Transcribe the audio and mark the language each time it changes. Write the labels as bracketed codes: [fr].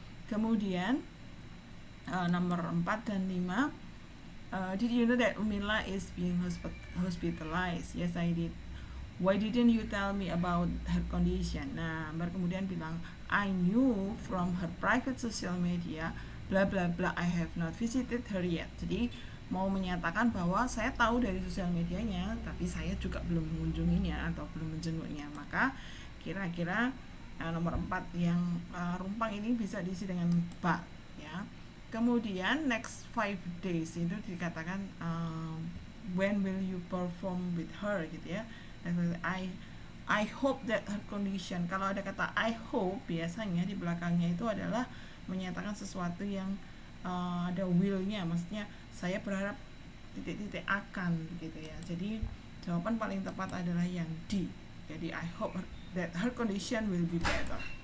[id] Kemudian nomor 4 dan 5, [en] did you know that Umila is being hospitalized? Yes, I did. Why didn't you tell me about her condition? [id] Nah, kemudian bilang, [en] I knew from her private social media, bla bla bla, I have not visited her yet. [id] Jadi mau menyatakan bahwa saya tahu dari sosial medianya, tapi saya juga belum mengunjunginya atau belum menjenguknya. Maka kira-kira nomor 4 yang rumpang ini bisa diisi dengan but ya. [en] Kemudian next 5 days [id] itu dikatakan [en] when will you perform with her gitu ya. I hope that her condition. [id] Kalau ada kata I hope, biasanya di belakangnya itu adalah menyatakan sesuatu yang ada will-nya, maksudnya saya berharap titik-titik akan gitu ya. Jadi jawaban paling tepat adalah yang D. [en] Jadi I hope that her condition will be better.